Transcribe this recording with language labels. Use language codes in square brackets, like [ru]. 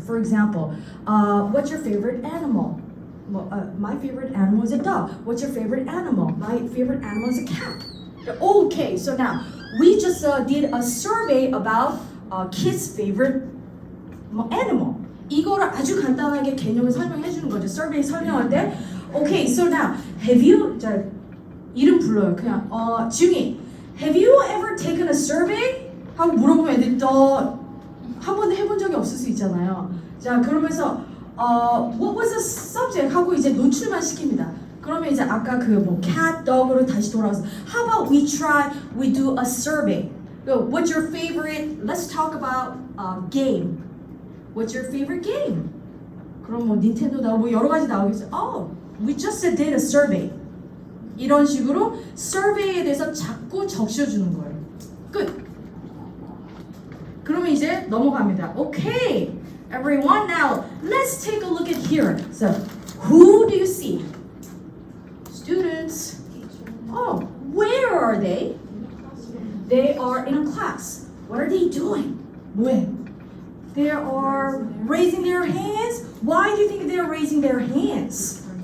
[en] For example, what's your favorite animal? My favorite animal is a dog. What's your favorite animal? My favorite animal is a cat. Okay, so now we just did a survey about kids' favorite animal. [ko] 이거를 아주 간단하게 개념을 설명해 주는 거죠. survey 설명할 때. [en] Okay, so now have you [ko] 자 이름 불러요. 그냥 [en] 지웅이 have you ever taken a survey? [ko] 하고 물어보면 애들이 한 번도 해본 적이 없을 수 있잖아요. 자 그러면서 [en] what was the subject? [ko] 하고 이제 노출만 시킵니다. 그러면 이제 아까 그 뭐 cat, dog으로 다시 돌아와서 [en] how about we do a survey? What's your favorite? Let's talk about game. What's your favorite game? [ko] 그럼 뭐 닌텐도 나오고 뭐 여러 가지 나오겠죠. [en] We just did a survey. [ko] 이런 식으로 survey에 대해서 자꾸 적셔주는 거예요. 끝. 그러면 이제 넘어갑니다. [en] Okay, everyone, now let's take a look at here. So, who do you see? Students. Oh, where are they? They are in a class. What are they doing? [ko] 뭐해? [en] They are raising their hands. Why do you think they are raising their hands?